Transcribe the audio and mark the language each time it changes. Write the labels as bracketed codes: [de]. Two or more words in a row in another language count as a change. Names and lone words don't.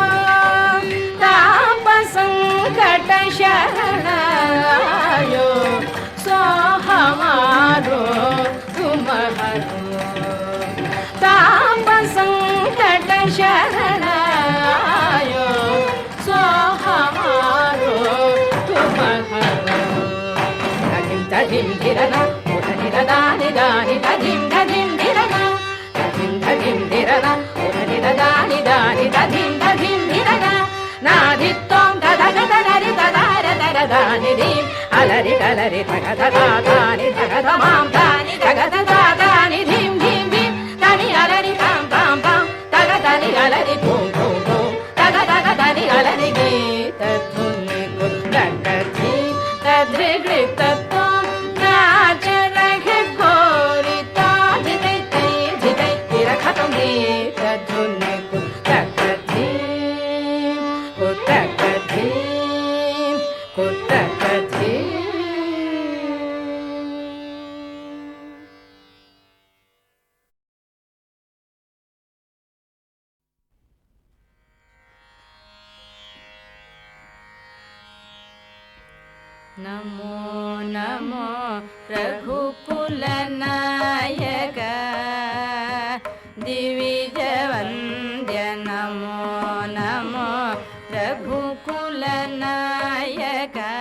[hi] ताप संकट शरण आयो सो हमारो तुम हरो। ताप संकट शरण आयो सो हमारो तुम हरो। धीम धीम धीरना उधनि दानि दानि धीम धीम धीरना धीम धीम धीरना उधनि दानि दानि धीम धीम धीरना नाधि त्वं धधग धरि धधार धर दानि धीम अलरि अलरि धग धधा दानि धग धमां दानि धग धधा दानि धीम धीम धीम दानि अलरि तां तां तां धग दानि अलरि धूम धूम धूम धग धग दानि अलरि। गीत धुनि कुतक धीम तधृगृत तुम नाच रहे गोरी ताधि तै तै धितै तेरा खत्म। गीत धुनि कुतक धीम कुतक धीम कुतक धीम। [sa] नमो नमो रघुकुल नायक दिविज वन्द्य नमो नमो रघुकुल नायक